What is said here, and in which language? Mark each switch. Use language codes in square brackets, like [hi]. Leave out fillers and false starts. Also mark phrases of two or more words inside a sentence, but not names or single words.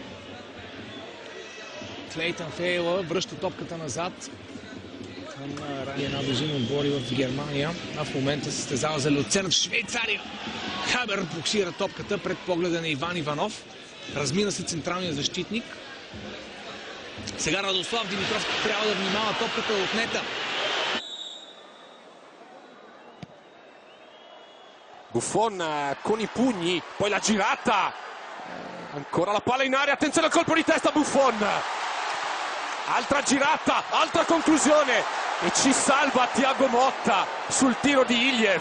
[bg] Клейтън Фейла връща топката назад към една дозина отбори в Германия, а в момента се състезава за Люцерн в Швейцария. Хабер боксира топката пред погледа на Иван Иванов. Размина се централния защитник. Сега Радослав Димитров трябва да внимава, топката е отнета. [it] Buffon con i pugni, poi la girata, ancora la palla in aria, attenzione al colpo di testa Buffon, altra girata, altra conclusione e ci salva Thiago Motta sul tiro di Iliev.